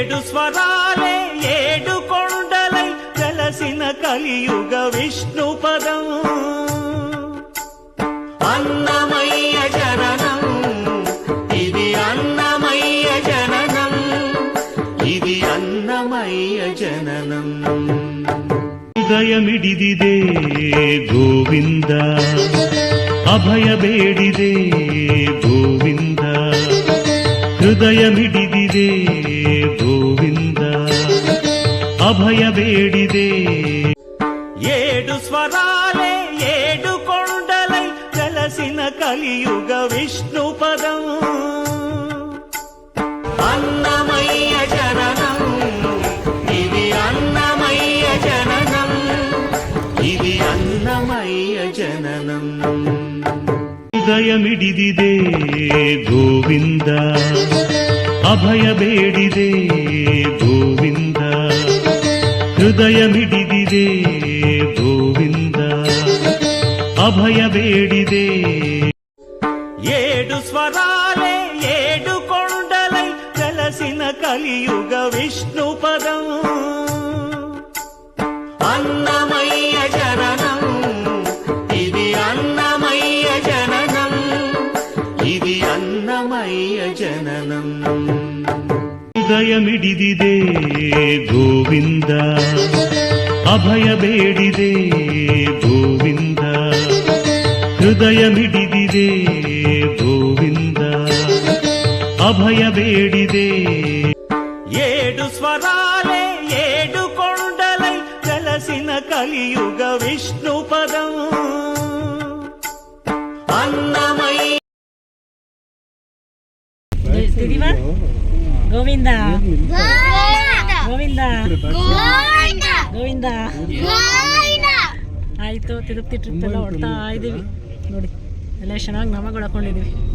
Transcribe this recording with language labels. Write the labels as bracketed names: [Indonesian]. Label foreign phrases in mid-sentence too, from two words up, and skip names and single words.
[Telugu] స్వరాలే ఏడు కొండలై వెలసిన కలియుగ విష్ణు పదం అన్నమయ్య జననం ఇది అన్నమయ్య జననం ఇది అన్నమయ్య జననం [Kannada] ಹೃದಯಮಿಡಿದಿದೆ ಗೋವಿಂದ ಅಭಯ ಬೇಡಿದೆ ಗೋವಿಂದ ಹೃದಯಮಿಡಿದಿದೆ ಗೋವಿಂದ ಅಭಯ ಬೇಡಿದೆ [Telugu] ఏడు స్వరాలే ఏడు కొండలై వెలసిన కలియుగ విష్ణు పదం అన్నమయ్య జననం ఇది అన్నమయ్య జననం ఇది అన్నమయ్య జననం [Kannada] ಹೃದಯಮಿಡಿದಿದೆ ಗೋವಿಂದ ಅಭಯ ಬೇಡಿದೆ ಗೋವಿಂದ ಹೃದಯಮಿಡಿದಿದೆ ಗೋವಿಂದ ಅಭಯ ಬೇಡಿದೆ [Telugu] ఏడు స్వరాలే ఏడు కొండలై వెలసిన కలియుగ విష్ణు పదం అన్నమయ్య జననం ఇది అన్నమయ్య జననం ఇది అన్నమయ్య జననం [Kannada] ಹೃದಯಮಿಡಿದಿದೆ ಗೋವಿಂದ ಅಭಯ ಬೇಡಿದೆ ಗೋವಿಂದ ಹೃದಯಮಿಡಿದಿದೆ ಗೋವಿಂದ ಅಭಯ ಬೇಡಿದೆ [Telugu] ఏడు స్వరాలే ఏడు కొండలై వెలసిన కలియుగ విష్ణు పదం అన్నమయ్య [Kannada] ಗೋವಿಂದ ಗೋವಿಂದ ಗೋವಿಂದ ಆಯಿತು. ತಿರುಪತಿ ಟ್ರಿಪ್ ಎಲ್ಲ ಹೊಡ್ತಾ ಇದ್ದೀವಿ ನೋಡಿ, ಎಲ್ಲ ಚೆನ್ನಾಗಿ ನಮಗಳು ಹಾಕೊಂಡಿದ್ದೀವಿ.